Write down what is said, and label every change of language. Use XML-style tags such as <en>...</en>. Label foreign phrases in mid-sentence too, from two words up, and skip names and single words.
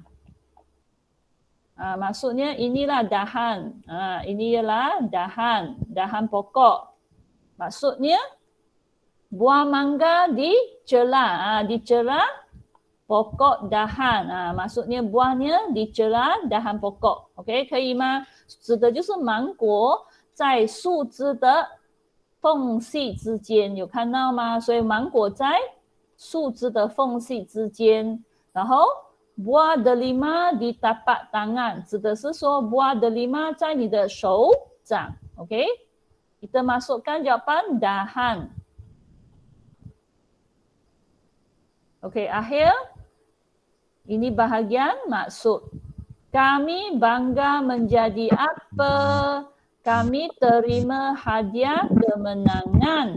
<ms>Maksudnya inilah dahan. Ini ialah dahan, dahan pokok. Maksudnya buah mangga di celah, di celah pokok dahan，maksudnya buahnya di celah dahan pokok ，OK，</ms> <zh>可以吗？指的就是芒果在树枝的缝隙之间，有看到吗？所以芒果在树枝的缝隙之间，然后</zh> <ms>buah delima di tapak tangan，</ms> <zh>指的是说</zh> <ms>buah delima</ms> <zh>在你的手掌 ，OK，</zh> <ms>kita masukkan jawapan dahan。Okey, akhir. Ini bahagian maksud. Kami bangga menjadi apa? Kami terima hadiah kemenangan.</ms>